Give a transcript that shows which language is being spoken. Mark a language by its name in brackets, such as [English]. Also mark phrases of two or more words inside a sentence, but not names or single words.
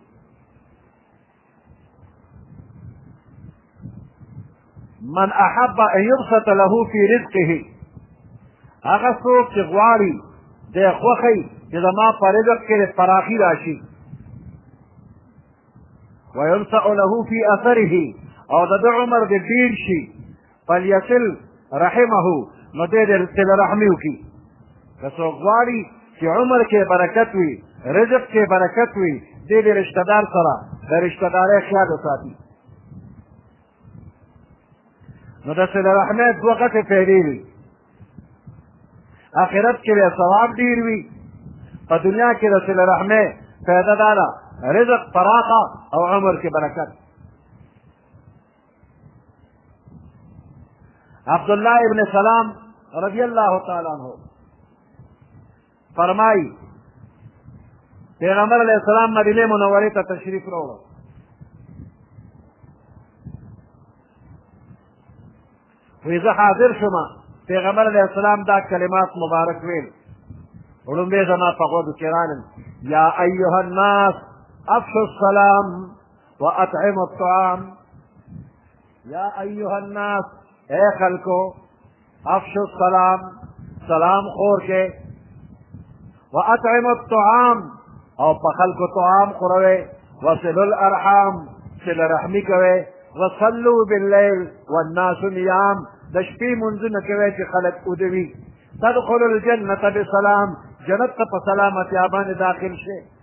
[Arabic] من احب ان يبسط له في رزقه [Pashto] هغه څوک چې غواړي د خوښۍ چې زما په رزق کې فراخي راشي [Arabic] وينسأ له في اثره [Pashto] او د عمر د ډیر شي [Arabic] فليصل رحمه [Pashto] نو دې د صله رحمي وکړي که څوک غواړي چې عمر کې برکت وي رزق کې برکت وي دې د رشتہ دار سره د رشتہ دارۍ خیال وساتي نو د صله رحمۍ دوه غټې فایدې وي آخرت کې به ثواب ډیر وي په دنیا کې د صله رحمۍ فایده دا ده رزق پراخه او عمر کې برکت. عبدالله ابن سلام [Arabic] رضی اللہ تعالی عنہ [Pashto] فرمائی پیغمبر [Arabic] علیہ السلام [Pashto] مدینه منورې ته تشریف راوړ. وی زه حاضر شوم، پیغمبر [Arabic] علیہ السلام [Pashto] دا کلمات مبارک ویل. [Arabic] وړومبې زما په غوږو کې رالل یا ایها الناس افشوا السلام واطعموا الطعام. یا ایها الناس [Pashto] اے خلکو [Arabic] افشوا السلام [Pashto] سلام خور کے [Arabic] واطعموا الطعام [Pashto] او په خلکو طعام خوروئ [Arabic] وصلوا الارحام [Pashto] صله رحمي کوئ [Arabic] وصلوا باللیل والناس نیام [Pashto] د شپې منځونه کوئ چې خلک اوده وي [Arabic] تدخلوا الجنة بسلام [Pashto] جنت ته په سلامتیا باندې داخل شئ.